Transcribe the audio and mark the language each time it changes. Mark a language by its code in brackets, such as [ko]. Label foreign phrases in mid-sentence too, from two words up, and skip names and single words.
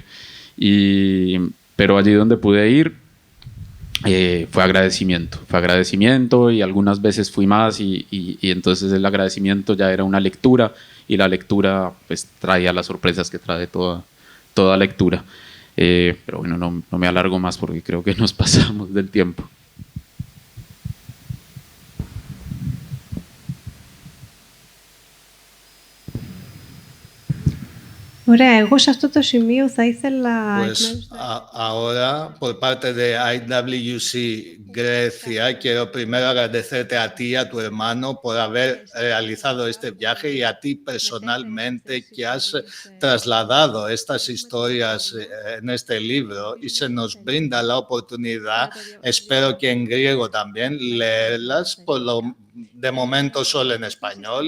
[es] Pero allí donde pude ir fue agradecimiento, y algunas veces fui más, y entonces el agradecimiento ya era una lectura, y la lectura pues traía las sorpresas que trae toda lectura. Pero bueno, no me alargo más porque creo que nos pasamos del tiempo. [el] Ωραία, εγώ σε αυτό το σημείο θα ήθελα... [es] Pues ahora, por parte de IWC Grecia, quiero primero agradecerte a ti y a tu hermano por haber realizado este viaje, y a ti personalmente que has trasladado estas historias en este libro, y se nos brinda la oportunidad, espero que en griego también, leerlas, de momento solo en español.